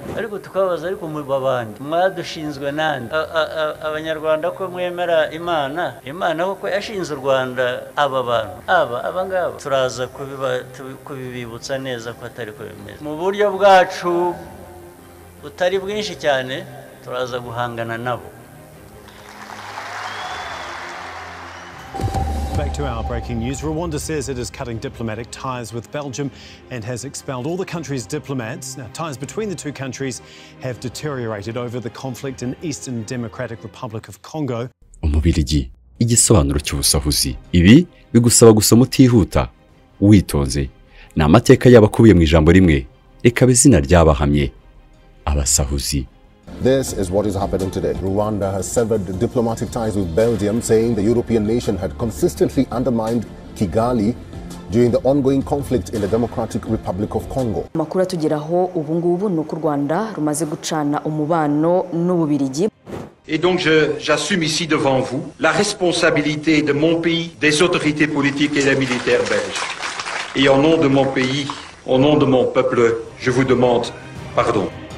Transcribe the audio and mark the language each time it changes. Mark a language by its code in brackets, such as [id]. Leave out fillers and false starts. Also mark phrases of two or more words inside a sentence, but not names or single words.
[rw] ariko tukabaza ariko mu babandi mwadushinzwe nande abanyarwanda ko mwemera imana koko yashinze u Rwanda aba bantu abangaba turaza kubibibutsa neza ko atari ko bimeze mu buryo bwacu utari bwinshi cyane turaza guhangana nabo. [en] Back to our breaking news. Rwanda says it is cutting diplomatic ties with Belgium and has expelled all the country's diplomats. Now, ties between the two countries have deteriorated over the conflict in Eastern Democratic Republic of Congo. [rw] Umubirigi, igisobanuro cy'ubusahuzi. Ibi bigusaba gusoma utihuta, witonze. Ni amateka y'abakubiye mu ijambo rimwe, rikaba izina ryabahamye, abasahuzi. [en] This is what is happening today. Rwanda has severed diplomatic ties with Belgium, saying the European nation had consistently undermined Kigali during the ongoing conflict in the Democratic Republic of Congo. [rw] Makuru atugeraho ubu ngubu nuko Rwanda rumaze gucana umubano n'Ububirigi. [fr] Et donc j'assume ici devant vous la responsabilité de mon pays, des autorités politiques et des militaires belges. Et au nom de mon pays, au nom de mon peuple, je vous demande pardon.